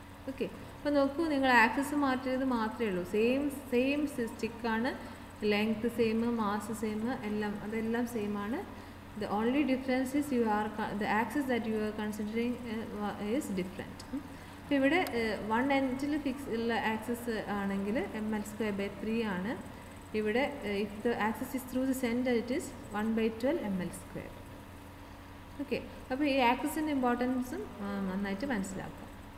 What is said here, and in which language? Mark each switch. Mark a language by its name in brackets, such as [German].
[Malayalam] Okay, അപ്പോൾ നോക്കൂ, നിങ്ങൾ ആക്സിസ് മാറ്റിയത് മാത്രമേ ഉള്ളൂ. Same സ്റ്റിക്കാണ്, length same, mass same, അതെല്ലാം സെയിം ആണ്. [English] The only difference is the axis that you are considering is different. [Malayalam] അപ്പോൾ ഇവിടെ വൺ എൻഡിൽ ഫിക്സ് ഉള്ള ആക്സിസ് ആണെങ്കിൽ എം എൽ സ്ക്വയർ ബൈ 3 ആണ്. [English] ഇവിടെ if the axis is through the centre it is 1/12 ml square. [Malayalam] Okay, അപ്പോൾ ഈ ആക്സിസിൻ്റെ ഇമ്പോർട്ടൻസും നന്നായിട്ട് മനസ്സിലാക്കാം.